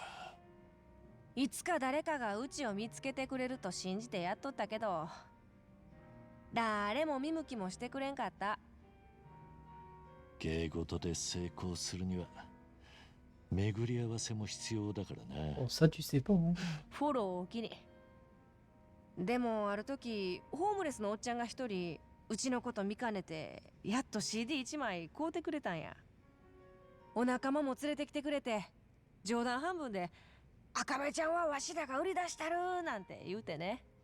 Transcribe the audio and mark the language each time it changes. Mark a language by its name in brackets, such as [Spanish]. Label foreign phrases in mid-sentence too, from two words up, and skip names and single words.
[Japanese] いつか誰かがうちを見つけてくれると信じてやっとったけど、誰も見向きもしてくれんかった。芸事で成功するには巡り合わせも必要だからな。 [French] Oh, ça, tu sais pas, hein. [Japanese] フォローを機に。でもある時ホームレスのおっちゃんが一人うちのこと見かねてやっと CD1 枚買うてくれたんや。お仲間も連れてきてくれて冗談半分で「赤目ちゃんはわしらが売り出したる」なんて言うてね。